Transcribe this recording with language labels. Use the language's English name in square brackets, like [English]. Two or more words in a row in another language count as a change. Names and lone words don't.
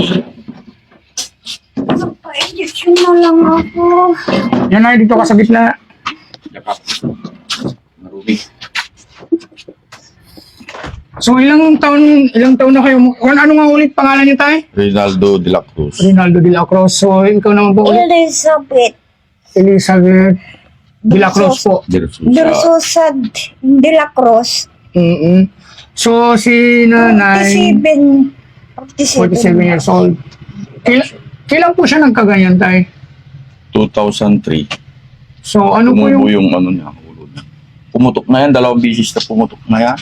[Filipino] Magpa-injection na lang ako. Yan na, dito ka sa gitna. Yakap. Marumi. So, ilang taon na kayo? Ano nga ulit pangalan niyo, Tay? Rinaldo de la Cruz. Rinaldo de la Cruz. So, ikaw naman po ulit. Elizabeth Elizabeth de la Cruz po. Dursosa de la Cruz. So, si nanay, 47 47. [English] years old. [Filipino] Kailan po siya nagkaganyan, Tay? 2003. So, ano po Tumubo yung... yung ano niya, ulo niya. Pumutok na yan, dalawang bisis na pumutok na yan.